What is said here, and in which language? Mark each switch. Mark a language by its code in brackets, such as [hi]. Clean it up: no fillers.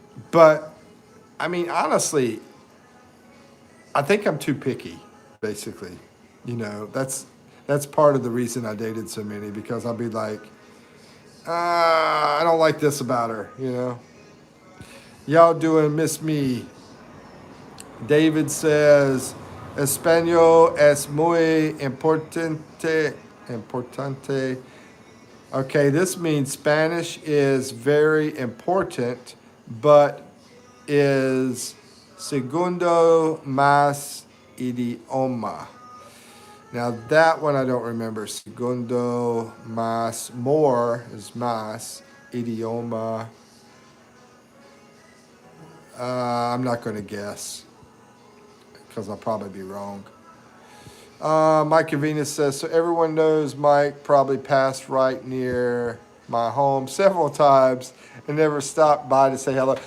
[en] But I mean, honestly, I think I'm too picky, basically. That's part of the reason I dated so many, because I'll be like, I don't like this about her. Y'all doing miss me. [es] David says, Español es muy importante. [en] Importante. Okay, this means Spanish is very important, but is [es] segundo más idioma. [en] Now that one I don't remember. [es] Segundo más, [en] more is [es] más, idioma. [en] I'm not going to guess because I'll probably be wrong. Mike Venus says, so everyone knows Mike probably passed right near my home several times and never stopped by to say hello.